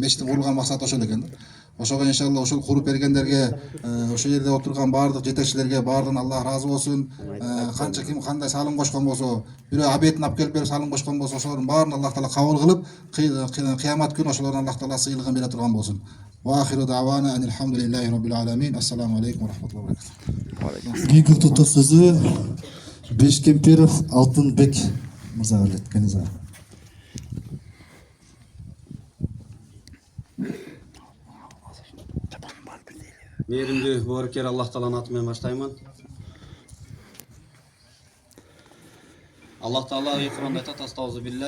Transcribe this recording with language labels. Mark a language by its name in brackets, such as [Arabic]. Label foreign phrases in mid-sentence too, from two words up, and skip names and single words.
[Kyrgyz] Мечиттин курулган максаты ошол экен да. Ошого иншалла ушул куруп бергендерге, ошол жерде отурган баардык жетекчилерге баардыгына Аллах разы болсун. Канча ким кандай салым кошкон болсо, бирөө абетин алып келип берип салым кошкон болсо, ошолордун баарын Аллах Таала кабыл кылып, кыямат күнү ошолордун Аллах Таала сыйлыгын бере турган болсун. [Arabic] وآخر دعوانا الحمد لله رب العالمين. السلام عليكم ورحمة الله وبركاته. [Kyrgyz] Кийинки топтоо сөзү Бешкемперов Алтынбек мырзага берилет. Каниза. Мээримдүү боорукер Аллах Тааланын аты менен баштаймын. Аллах Таала Кур'анда айтат: [Arabic] "أستغفر الله".